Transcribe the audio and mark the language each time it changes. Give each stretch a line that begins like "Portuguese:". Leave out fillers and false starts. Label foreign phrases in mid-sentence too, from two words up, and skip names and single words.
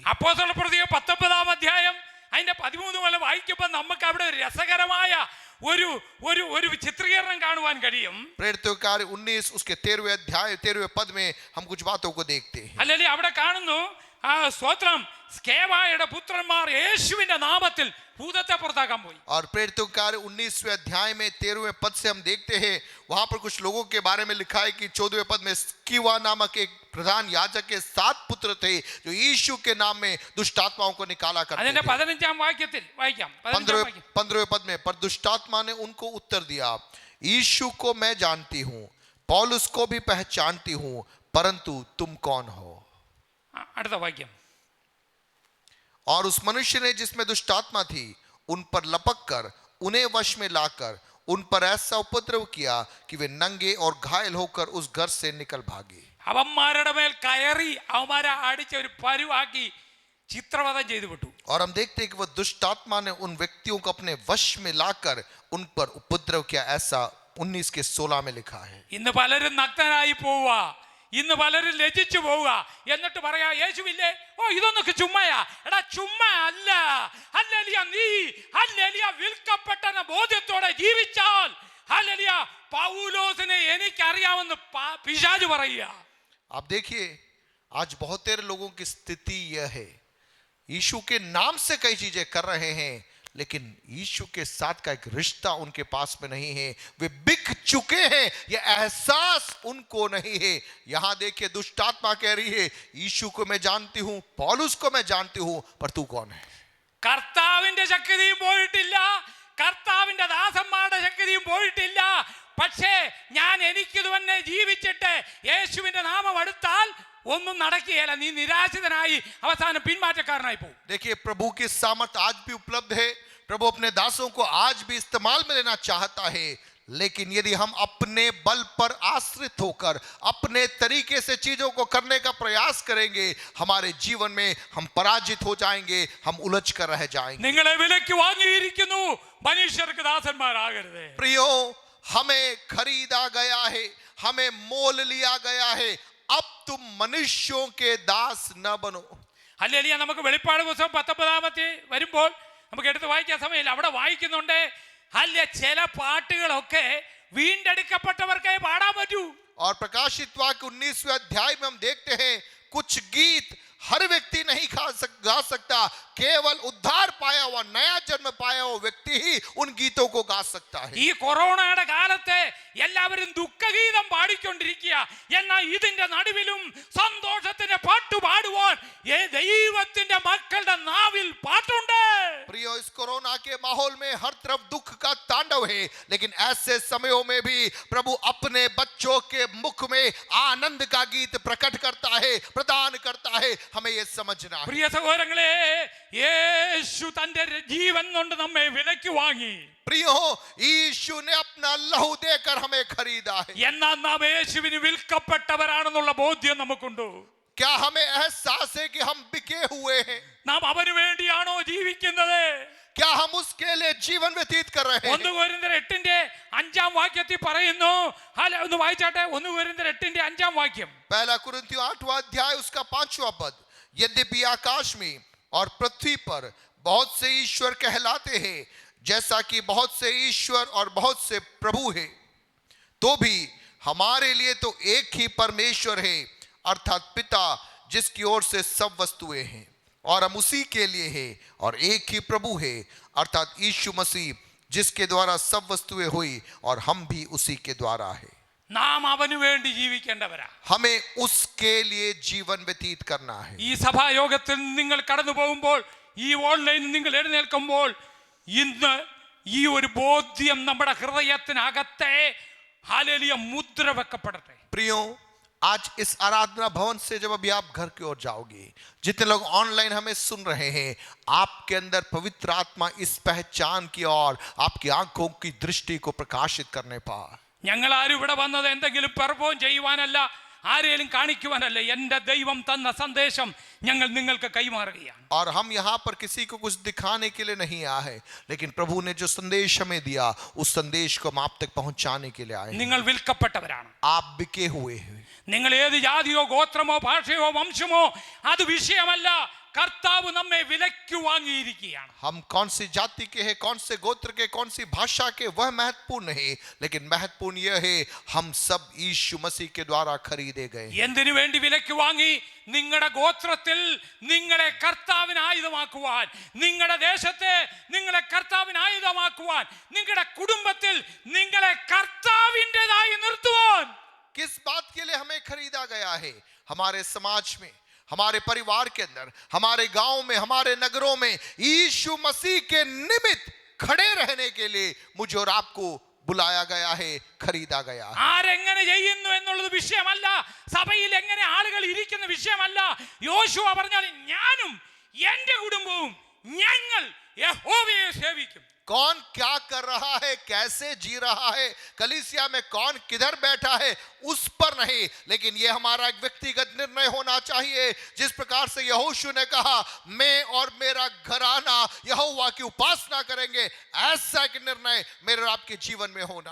Malayalam: അപ്പോസ്തലപ്രവൃത്തി 19-ാം അധ്യായം അതിന്റെ 13 മുതൽ വായിക്കുമ്പോൾ നമുക്ക് അവിടെ ഒരു രസകരമായ ഒരു ചിത്രീകരണം കാണുവാൻ കഴിയും.
Hindi: प्रेरितों के कार्य 19 उसके 13वें अध्याय 13वें पद में हम कुछ बातों को देखते हैं.
Malayalam: അല്ലെങ്കിൽ അവിടെ കാണുന്നു, സ്തോത്രം, സ്കേവായുടെ പുത്രന്മാർ യേശുവിന്റെ നാമത്തിൽ ഭൂതത്തെ പുറത്താക്കാൻ പോയി.
Hindi: और प्रेरितों के कार्य 19वें अध्याय में 13वें पद से हम देखते हैं, वहां पर कुछ लोगों के बारे में लिखा है कि 14वें पद में स्किवा नामक एक प्रधान याजक के 7 पुत्र थे जो यीशु के नाम में दुष्ट आत्माओं को निकाला करते
Malayalam: അതിന്റെ
Hindi: थे.
Malayalam: 15-ാം വാക്യത്തിൽ വായിക്കാം.
Hindi: 15वें पद में, पर दुष्ट आत्मा ने उनको उत्तर दिया, यीशु को मैं जानती हूं, पौलुस को भी पहचानती हूं, परंतु तुम कौन हो?
Malayalam: അടുത്ത വാക്യം.
Hindi: और उस मनुष्य ने जिसमें दुष्ट आत्मा थी उन पर लपक कर उन्हें वश में लाकर उन पर ऐसा उपद्रव किया कि वे नंगे और घायल होकर उस घर से निकल भागे.
Malayalam: അവന്മാരുടെ മേൽ കയറി അവന്മാരെ അടിച്ച് ഒരു പരുവാക്കി ചിത്രവധം ചെയ്തു വിട്ടു.
Hindi: और हम देखते हैं कि वह दुष्ट आत्मा ने उन व्यक्तियों को अपने वश में लाकर उन पर उपद्रव किया, ऐसा 19 के 16 में लिखा है.
Malayalam: ഇന്ന് പലരും നഗ്നരായി പോവുക, ഇന്ന് പലരും ലജ്ജിച്ചു പോവുക. എന്നിട്ട് പറയാ, യേശുവില്ലേ, ഓ ഇതൊന്നൊക്കെ ചുമ്മായാ. എടാ, ചുമ്മാ അല്ല. ഹല്ലേലൂയ. നീ ഹല്ലേലൂയ വിൽക്കപ്പെട്ടെന്ന ബോധ്യത്തോടെ ജീവിച്ചാൽ ഹല്ലേലൂയ പൗലോസിനെ എനിക്കറിയാമെന്ന് പിശാച് പറയുക.
Hindi: आप देखिए, आज बहुत तेरे लोगों की स्थिति यह है, यीशु के नाम से कई चीजें कर रहे हैं, लेकिन यीशु के साथ का एक रिश्ता उनके पास में नहीं है. वे बिक चुके हैं, यह एहसास उनको नहीं है. यहां देखिए, दुष्ट आत्मा कह रही है, यीशु को मैं जानती हूं, पौलुस को मैं जानती हूं, पर तू कौन है?
Malayalam: കർത്താവിന്റെ ശക്തിയും പോയിട്ടില്ല, കർത്താവിന്റെ ദാസന്മാരുടെ ശക്തിയും പോയിട്ടില്ല. പക്ഷേ ഞാൻ എനിക്കിത് തന്നെ ജീവിച്ചിട്ട് യേശുവിന്റെ നാമം അടുത്താൽ ഒന്നും നടക്കുകയില്ല. നീ നിരാശിതനായി അവസാനം പിന്മാറ്റക്കാരനായി പോകും.
Hindi: देखिए, प्रभु की सामर्थ आज भी उपलब्ध है. प्रभु अपने दासों को आज भी इस्तेमाल में लेना चाहता है, लेकिन यदि हम अपने बल पर आश्रित होकर अपने तरीके से चीजों को करने का प्रयास करेंगे, हमारे जीवन में हम पराजित हो जाएंगे, हम उलझ कर रह जाएंगे.
Malayalam: നിങ്ങളെ വിലയ്ക്ക് വാങ്ങിയിരിക്കുന്നു, മനുഷ്യർക്ക് ദാസന്മാരാകരുത്.
Hindi: प्रियो, हमें खरीदा गया है, हमें मोल लिया गया है. अब तुम मनुष्यों के दास न बनो.
Malayalam: ഹല്ലേലൂയ. നമുക്ക് വെളിപ്പാട് പുസ്തകം 19 വരുമ്പോൾ നമുക്ക് എടുത്ത് വായിക്കാൻ സമയമില്ല. അവിടെ വായിക്കുന്നുണ്ട്, അല്ല ചില പാട്ടുകളൊക്കെ വീണ്ടെടുക്കപ്പെട്ടവർക്കേ പാടാൻ പറ്റൂ.
Hindi: और प्रकाशित वाक्य 19वें अध्याय में हम देखते हैं कुछ गीत हर व्यक्ति नहीं गा सकता. केवल उद्धार पाया हुआ, नया जन्म पाया हुआ व्यक्ति ही उन गीतों को गा सकता है.
Malayalam: ഈ കൊറോണയുടെ കാലത്ത് എല്ലാവരും ദുഃഖഗീതം പാടിക്കൊണ്ടിരിക്കുക. എന്നാൽ ഇതിന്റെ നടുവിലും സന്തോഷത്തിന്റെ പാട്ട് പാടുവാൻ ദൈവത്തിന്റെ മക്കളുടെ നാവിൽ പാട്ടുണ്ട്.
Hindi: प्रियो, इस कोरोना के माहौल में हर तरफ दुख का तांडव है, लेकिन ऐसे समयों में भी प्रभु अपने बच्चों के मुख में आनंद का गीत प्रकट करता है, प्रदान करता है. हमें यह समझना है.
Malayalam: പ്രിയ സഹോദരങ്ങളെ, യേശു തന്റെ ജീവൻ കൊണ്ട് നമ്മെ വിലയ്ക്ക് വാങ്ങി.
Hindi: प्रियो, यीशु ने अपना लहू देकर हमें खरीदा है.
Malayalam: എന്നാൽ നാം യേശുവിന് വിൽക്കപ്പെട്ടവരാണെന്നുള്ള ബോധ്യം നമുക്കുണ്ടോ?
Hindi: क्या हमें एहसास है कि हम बिके हुए हैं?
Malayalam: നാം അവന് വേണ്ടിയാണോ ജീവിക്കുന്നത്?
Hindi: क्या हम उसके लिए जीवन व्यतीत कर रहे हैं?
Malayalam: 1 കൊരിന്ത്യർ 8:5 വാക്യത്തിൽ പറയുന്നു. ഒന്ന് വായിച്ചാട്ടെ. 1 കൊരിന്ത്യർ 8:5 വാക്യം.
Hindi: पहला कुरिन्थियों 8वां अध्याय उसका 5वां पद. यद्यपि आकाश में और पृथ्वी पर बहुत से ईश्वर कहलाते हैं, जैसा कि बहुत से ईश्वर और बहुत से प्रभु हैं, तो भी हमारे लिए तो एक ही परमेश्वर है, अर्थात पिता, जिसकी ओर से सब वस्तुएं हैं, और हम उसी के लिए हैं. और एक ही प्रभु है, अर्थात यीशु मसीह, जिसके द्वारा सब वस्तुएं हुई, और हम भी उसी के द्वारा है.
Malayalam: നാം അവന് വേണ്ടി ജീവിക്കേണ്ടവരാ.
Hindi: हमें उसके लिए जीवन व्यतीत करना है.
Malayalam: ഈ സഭായോഗത്തിൽ നിങ്ങൾ കടന്നു പോകുമ്പോൾ, ഈ ഓൺലൈനിൽ നിങ്ങൾ എഴുന്നേൽക്കുമ്പോൾ, ഇന്ന് ഈ ഒരു ബോധ്യം നമ്മുടെ ഹൃദയത്തിനകത്തെ ഹല്ലേലൂയ മുദ്ര വെക്കപ്പെടട്ടെ.
Hindi: प्रियो, आज इस आराधना भवन से जब अभी आप घर की ओर जाओगे, जितने लोग ऑनलाइन हमें सुन रहे हैं, आपके अंदर पवित्र आत्मा इस पहचान की और आपकी आंखों की दृष्टि को प्रकाशित करने पा.
Malayalam: ഞങ്ങൾ ആരും ഇവിടെ വന്നത് എന്തെങ്കിലും പെർഫോം ചെയ്യുവാനല്ല, ആരെയും കാണിക്കുവാനല്ല. എൻ്റെ ദൈവം തന്ന സന്ദേശം ഞങ്ങൾ നിങ്ങൾക്ക് കൈമാറുകയാണ്.
Hindi: और हम यहाँ पर किसी को कुछ दिखाने के लिए नहीं आए हैं, लेकिन प्रभु ने जो संदेश हमें दिया, उस संदेश को हम आप तक पहुंचाने के लिए आए हैं.
Malayalam: നിങ്ങൾ വിൽക്കപ്പെട്ടവരാണ്.
Hindi: आप बिके हुए हैं.
Malayalam: നിങ്ങൾ ഏത് ജാതിയോ ഗോത്രമോ ഭാഷയോ വംശമോ അത് വിഷയമല്ല. കർത്താവ് നമ്മെ വിലയ്ക്ക് വാങ്ങിയിരിക്കുകയാണ്.
Hindi: हम कौन सी जाति के हैं, कौन से गोत्र के, कौन सी भाषा के, वह महत्वपूर्ण नहीं, लेकिन महत्वपूर्ण यह है हम सब यीशु मसीह के द्वारा खरीदे गए.
Malayalam: എന്തിനു വേണ്ടി വിലയ്ക്ക് വാങ്ങി? നിങ്ങളുടെ ഗോത്രത്തിൽ നിങ്ങളെ കർത്താവിന് ആയുധമാക്കുവാൻ, നിങ്ങളുടെ ദേശത്തെ നിങ്ങളെ കർത്താവിന് ആയുധമാക്കുവാൻ, നിങ്ങളുടെ കുടുംബത്തിൽ നിങ്ങളെ കർത്താവിൻ്റെതായി നിർത്തുവാൻ.
Hindi: किस बात के लिए हमें खरीदा गया है? हमारे समाज में, हमारे परिवार के अंदर, हमारे गांव में, हमारे नगरों में यीशु मसीह के निमित्त खड़े रहने के लिए मुझे और आपको बुलाया गया है, खरीदा गया है.
Malayalam: ആരെങ്ങനെ ചെയ്യുന്നു എന്നുള്ളത് വിഷയമല്ല. സഭയിൽ എങ്ങനെ ആളുകൾ ഇരിക്കുന്ന വിഷയമല്ല. യോശുവ പറഞ്ഞാൽ ഞാനും എൻ്റെ കുടുംബവും ഞങ്ങൾ യഹോവയെ സേവിക്കും.
Hindi: कौन क्या कर रहा है, कैसे जी रहा है, कलीसिया में कौन किधर बैठा है, उस पर नहीं, लेकिन यह हमारा एक व्यक्तिगत निर्णय होना चाहिए. जिस प्रकार से यहोशू ने कहा, मैं और मेरा घराना यहोवा की उपासना करेंगे, ऐसा एक निर्णय मेरे और आपके जीवन में होना है.